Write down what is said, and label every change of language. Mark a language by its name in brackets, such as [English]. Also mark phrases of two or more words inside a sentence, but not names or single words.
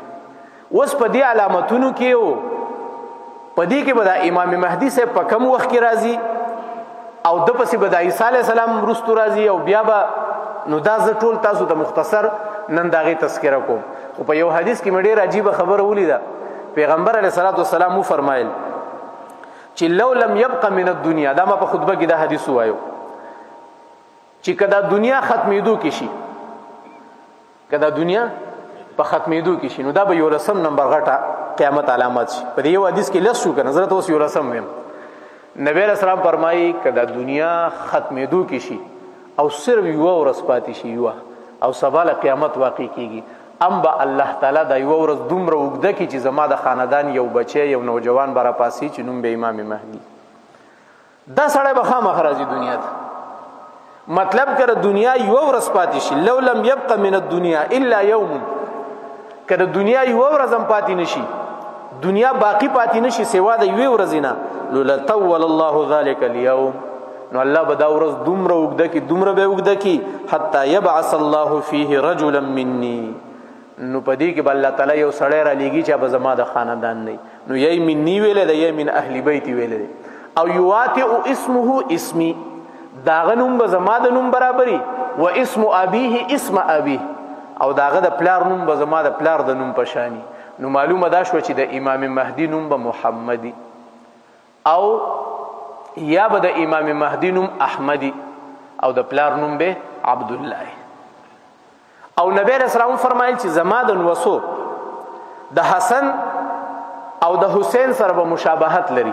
[Pashto] اوس په دې علامتونو کې په دې کې به دا امام مهدي صاحب په کم وخت کې راځي او د پسې به د عیسی علیه السلام وروستو راځي او بیا به نو دا زه ټول تاسو ته مختصر نن د هغې تذکره کوم. خو په یو حدیث کې مې ډېره عجیبه خبره ولیده. پیغمبر [Arabic] علیه الصلاة والسلام [Pashto] وفرمایل چې [Arabic] لو لم يبق من الدنیا، [Pashto] دا ما په خطبه کې دا حدیث وایو چې که دا دنیا ختمېدو کې شي، که دا دنیا په ختمېدو کې شي نو دا به 11 نمبر غټه قیامت علامت شي. په دې یو حدیث کې 10 شو که نظرت اوس 11 ویم. نبی [Arabic] علیہ السلام [Pashto] فرمایي که دا دنیا ختمېدو کې شي او صرف یوه ورځ پاتې شي یوه او سبا له قیامت واقع کېږي، ام به الله تعالی دا یوه ورځ دومره اوږده کړي چې زما د خاندان یو بچی یو نوجوان به راپاسي چې نوم به امام مهدي. دا سړی به خامخا راځي دنیا ته. مطلب که د دنیا یوه ورځ پاتې شي، [Arabic] لو لم یبق من الدنیا الا یوم، [Pashto] که د دنیا یوه ورځ هم پاتې نشي، دنیا باقی پاتې نشي سوا د یوې ورځې نه، نو [Arabic] لطول الله ذلک اليوم، [Pashto] نو الله به دا ورځ دومره اوږده کړي، دومره به اوږده کړي [Arabic] حتی یبعث الله فیه رجلا مني، [Pashto] نو په دې کې به الله تعالی یو سړی را لیږي چې به زما د خاندان نه، نو یی مني ویلی دی یی [Arabic] من اهل بیت [Pashto] ویلی دی، او [Arabic] یواطئ اسمه اسمی، [Pashto] داغه نوم به زما د نوم برابري، [Arabic] و اسم ابیه اسم ابیه، [Pashto] او داغه د پلار نوم به زما د پلار د نوم په شانی. نو معلومه دا شوه چې د امام مهدي نوم به محمدي او یا به د امام مهدي نوم احمدي او د پلار نوم به عبدالله. او نبی [Arabic] علیہ السلام [Pashto] فرمایل چې زما د نوسو د حسن او د حسین سره به مشابهت لري.